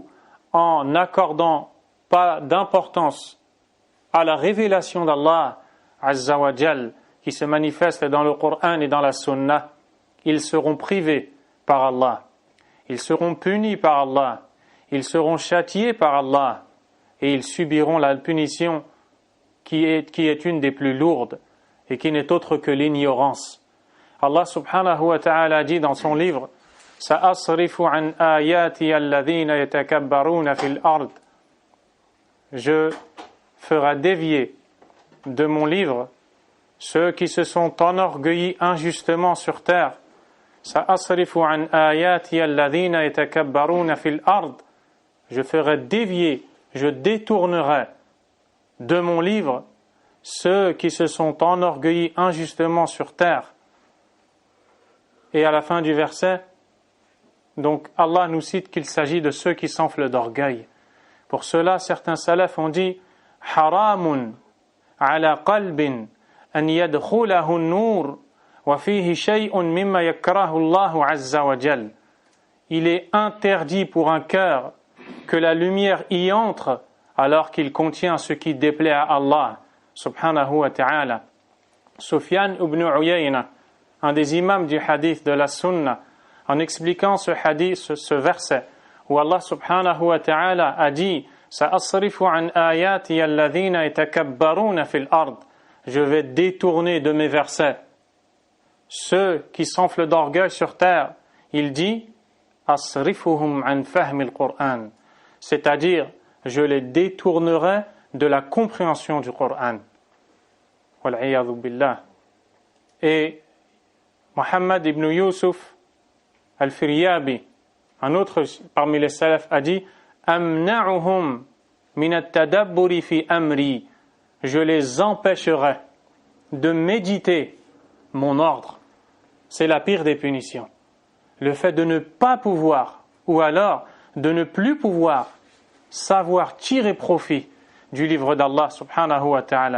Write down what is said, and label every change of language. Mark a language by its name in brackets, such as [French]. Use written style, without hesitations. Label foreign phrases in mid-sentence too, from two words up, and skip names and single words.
[French] en n'accordant pas d'importance à la révélation d'Allah [Arabic] عز وجل [French] qui se manifeste dans le Coran et dans la sunna, ils seront privés par Allah, ils seront punis par Allah, ils seront châtiés par Allah et ils subiront la punition qui est une des plus lourdes et qui n'est autre que l'ignorance. [Arabic] الله سبحانه وتعالى [French] dit dans son livre [Arabic] سأصرف عن آياتي الذين يتكبرون في الأرض. [French] Je ferai dévier de mon livre ceux qui se sont enorgueillis injustement sur terre. [Arabic] سأصرف عن آياتي الذين يتكبرون في الأرض. [French] Je ferai dévier, je détournerai de mon livre ceux qui se sont enorgueillis injustement sur terre. Et à la fin du verset, donc Allah nous cite qu'il s'agit de ceux qui s'enflent d'orgueil. Pour cela, certains salafs ont dit [Arabic] حرام على قلب أن يدخله النور وفيه شيء مما يكره الله عز وجل. [French] Il est interdit pour un cœur que la lumière y entre alors qu'il contient ce qui déplaît à Allah [Arabic] سبحانه وتعالى. [French] Sufyan ibn Uyayna, un des imams du hadith de la sunna, en expliquant ce hadith, ce verset, où Allah [Arabic] سبحانه وتعالى [French] a dit [Arabic] سأصرف عن آياتي الذين يتكبرون في الأرض. [French] Je vais détourner de mes versets ceux qui s'enflent d'orgueil sur terre. Il dit [Arabic] أصرفهم عن فهم القرآن, [French] c'est-à-dire je les détournerai de la compréhension du Coran. [Arabic] والعياذ بالله. [French] Et Muhammad ibn Yusuf al-Firyabi, un autre parmi les salafs, a dit [Arabic] أمنعهم من التدبر في أمري, [French] je les empêcherai de méditer mon ordre. C'est la pire des punitions, le fait de ne pas pouvoir, ou alors de ne plus pouvoir savoir tirer profit du livre d'Allah [Arabic] سبحانه وتعالى.